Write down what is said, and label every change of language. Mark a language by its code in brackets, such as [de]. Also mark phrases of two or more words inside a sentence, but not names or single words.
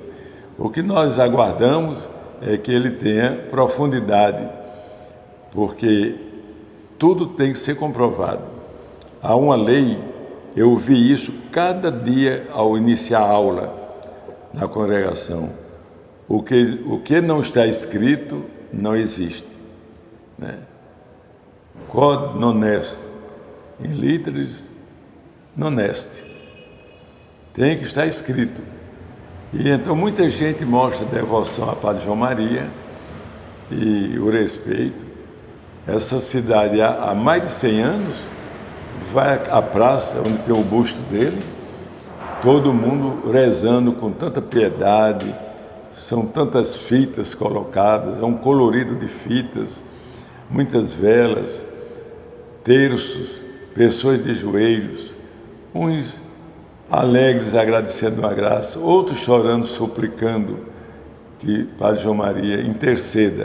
[pt] O que nós aguardamos é que ele tenha profundidade, porque tudo tem que ser comprovado. Há uma lei, eu vi isso cada dia ao iniciar a aula na congregação. O que não está escrito não existe, né? [la] Quod non est in litteris non est. [pt] Tem que estar escrito. E então muita gente mostra devoção a Padre João Maria e o respeito. Essa cidade há mais de 100 anos vai à praça onde tem o busto dele, todo mundo rezando com tanta piedade, são tantas fitas colocadas, é um colorido de fitas, muitas velas, terços, pessoas de joelhos, uns alegres agradecendo a graça, outros chorando, suplicando que Padre João Maria interceda.